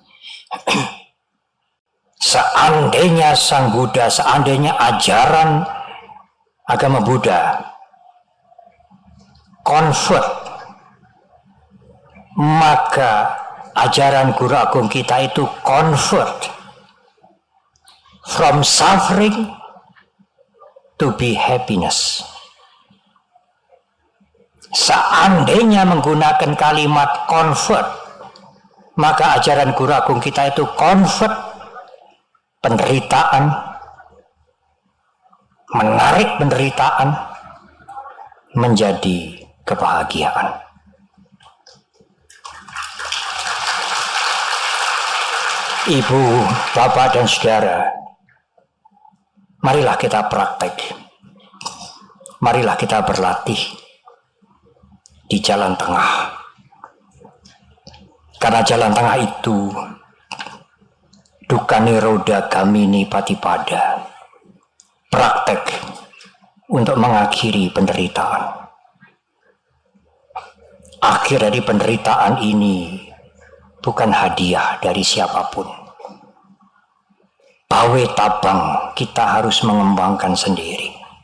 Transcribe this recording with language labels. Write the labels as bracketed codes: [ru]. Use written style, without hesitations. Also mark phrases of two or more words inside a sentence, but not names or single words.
[id] Seandainya Sang Buddha, seandainya ajaran agama Buddha convert, maka ajaran Guru Agung kita itu [en] convert from suffering to be happiness. [id] Seandainya menggunakan kalimat convert, maka ajaran Guru Agung kita itu convert penderitaan, menarik penderitaan menjadi kebahagiaan. Ibu, bapak, dan saudara, marilah kita praktek. Marilah kita berlatih di jalan tengah. Karena jalan tengah itu [pi] dukkha nirodha gamini patipada, [id] praktek untuk mengakhiri penderitaan. Akhir dari penderitaan ini bukan hadiah dari siapapun. Pawe tabang kita harus mengembangkan sendiri.